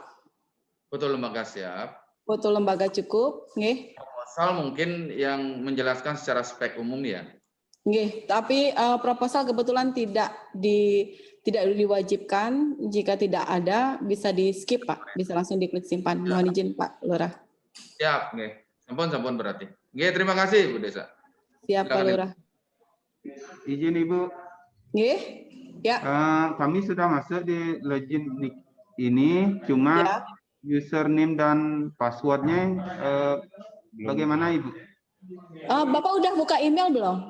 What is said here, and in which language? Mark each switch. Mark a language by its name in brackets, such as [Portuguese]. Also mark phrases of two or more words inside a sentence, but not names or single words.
[Indonesian] Foto lembaga siap. Foto lembaga cukup, nggih. Proposal mungkin yang menjelaskan secara spek umum ya. Nggih, tapi proposal kebetulan tidak diwajibkan. Jika tidak ada, bisa di skip, Pak. Bisa langsung diklik simpan. Mohon izin, Pak Lurah. Siap, nggih. Sampun berarti. Nggih, terima kasih, Bu Desa. Siap, Pak Lurah. Izin Ibu. Nggih. Ya. Kami sudah masuk di login ini, cuma ya. Username dan passwordnya bagaimana Ibu? Bapak udah buka email belum?